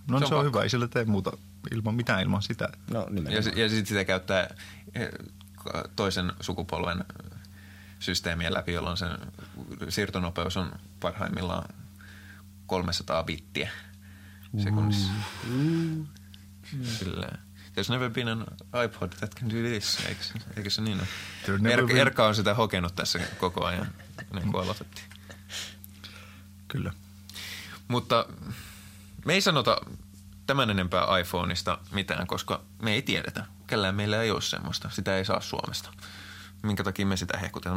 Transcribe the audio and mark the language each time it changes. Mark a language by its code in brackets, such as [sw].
[fi] No se on hyvä, ei sillä tee muuta ilman sitä. No, ja sitten sitä käyttää toisen sukupolven systeemien läpi, jolloin sen siirtonopeus on parhaimmillaan 300 bittiä sekunnissa. Sillä. [en] There's never been an iPod that can do this, [fi] eikö se niin ole? Erkka on sitä hokenut tässä koko ajan, ennen kuin aloitettiin. Kyllä. Mutta me ei sanota tämän enempää iPhoneista mitään, koska me ei tiedetä. Kellään meillä ei ole semmoista, sitä ei saa Suomesta. Minkä takia me sitä hehkutetaan?